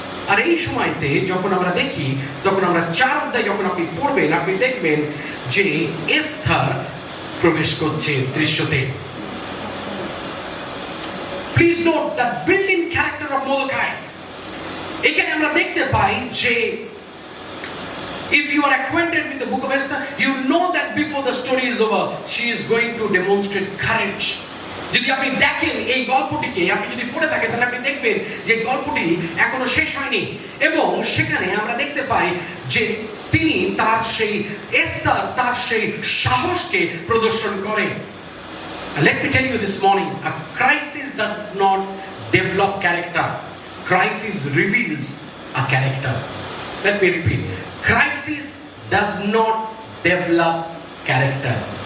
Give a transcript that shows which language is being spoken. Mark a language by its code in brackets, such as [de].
[bn] আর এই সময়তে যখন আমরা দেখি, তখন আমরা 4 অধ্যায় যখন আপনি পড়বেন, আপনি দেখবেন যে এস্থার প্রবেশ করছে দৃশ্যতে। [en] Please note the built in character of Mordecai. [bn] এখানে আমরা দেখতে পাই যে [en] if you are acquainted with the book of Esther, you know that before the story is over, she is going to demonstrate courage. [bn] যদি আপনি দেখেন এই গল্পটিকে, আপনি যদি পড়ে থাকেন, তাহলে আপনি দেখবেন যে গল্পটি এখনো শেষ হয়নি, এবং সেখানে আমরা দেখতে পাই যে তিনি তার সেই এস্থার তার সেই সাহসকে প্রদর্শন করে। [en] Let me tell you this morning, a crisis does not develop character. Crisis reveals a character. Let me repeat. Crisis does not develop character.